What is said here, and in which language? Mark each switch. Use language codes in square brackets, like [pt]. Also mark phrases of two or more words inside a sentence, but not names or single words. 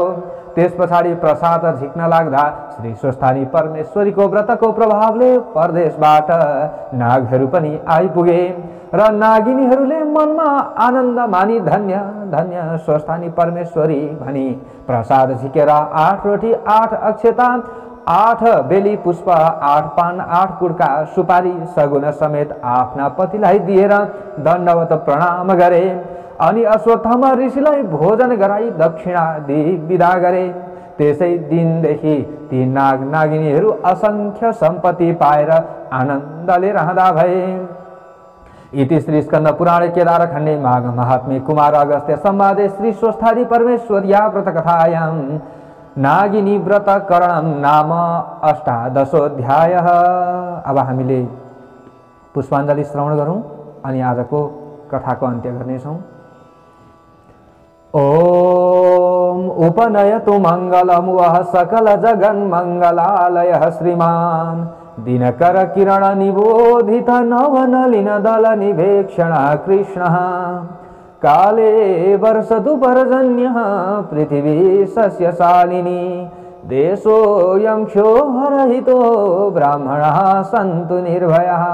[ne] त्यस पछाडि प्रसाद झिक्न लाग्दा श्री स्वस्थानी परमेश्वरीको व्रतको प्रभावले परदेशबाट नागहरू पनि आइपुगे र नागिनीहरूले मनमा आनन्द मानी धन्य धन्य स्वस्थानी परमेश्वरी भनी प्रसाद झिकेर 8 रोटी, 8 अक्षता, 8 बेली पुष्प, 8 पान, 8 कुडका सुपारी सगुन समेत आफ्ना पतिलाई दिएर दण्डवत प्रणाम गरे। अनि अश्वत्थामा ऋषिलाई भोजन गराई दक्षिणा दिई विदा गरे। त्यसै दिनदेखि ती नाग नागिनीहरू असंख्य सम्पत्ति पाएर आनन्दले रहँदा भए। [sa] इति श्री स्कंद पुराणे केदार खण्डे माघ महात्म्ये कुमार अगस्त्य संवादे श्री स्वस्थानी परमेश्वर्या व्रतकथायां नागिनी व्रत करणं नाम 18दशोऽध्यायः। [ne] अब हामीले पुष्पाञ्जली श्रवण गरौँ अनि आजको कथाको अन्त्य गर्नेछौँ। [sa] ओम उपनयतु मंगलम वह सकल जगन मंगलालय श्रीमान दिनकर किरण निबोधित नवनलिन दल निवेक्षण कृष्ण काले वर्षतु पर्जन्य पृथिवी सस्यशालिनी देशोऽयं क्षोभरहितो ब्राह्मणाः सन्तु निर्भयाः